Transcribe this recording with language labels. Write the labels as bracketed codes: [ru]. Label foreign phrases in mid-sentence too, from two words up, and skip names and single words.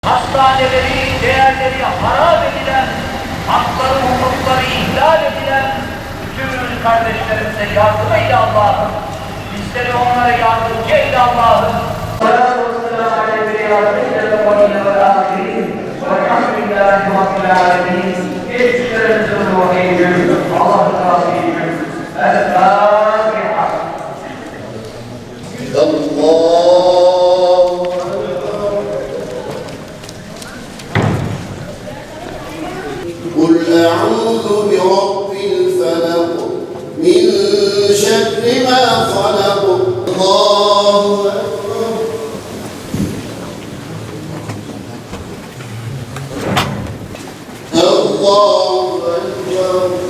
[tr] hastaneleri, değerleri harap edilen, hakları, hukukları ihlal edilen bütün kardeşlerimize yardım eyle Allah'ım. Bizleri onlara yardımcı eyle Allah'ım. [ar] صلاة والسلام عليه و سلم و آخرين والحمد لله رب العالمين. [tr] Geçişlerimizin ruhiyyüm, Allah'ın razıyım. El-Fâtiha. [ar] قل أعوذ برب الفلق من شر ما خلق الله أكبر الله أكبر